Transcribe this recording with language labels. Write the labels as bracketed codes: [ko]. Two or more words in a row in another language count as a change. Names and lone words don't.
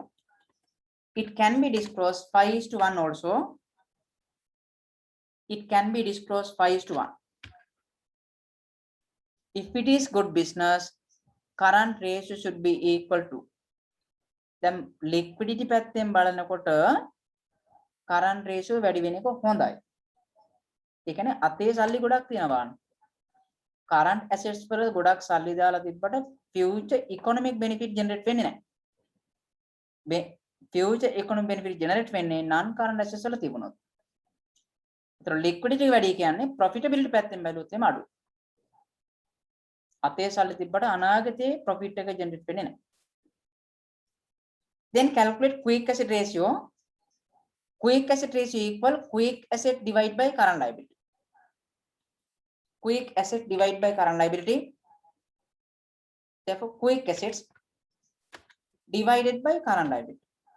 [en] It can be disclosed 5:1 also. It can be disclosed 5:1. If it is good business, current ratio should be equal to. Then liquidity [si] පැත්තෙන් බලනකොට [en] current ratio [si] වැඩි වෙන එක හොඳයි. ඒ කියන්නේ අතේ සල්ලි ගොඩක් තියෙනවා. [en] current assets [si] වල ගොඩක් සල්ලි දාලා තිබ්බට [en] future economic benefit generate [si] වෙන්නේ නැහැ. [en] future economic benefit generate [si] වෙන්නේ [en] non current assets [si] වල තිබුණොත්. ඒතර liquidity වැඩි කියන්නේ profitability පැත්තෙන් බැලුවොත් එම අඩුයි. අතේ සල්ලි තිබ්බට අනාගතේ profit එක generate වෙන්නේ නැහැ. [en] Then calculate quick asset ratio. Quick asset ratio equal quick asset divided by current liability. Quick asset divided by current liability. Therefore, quick assets divided by current liability.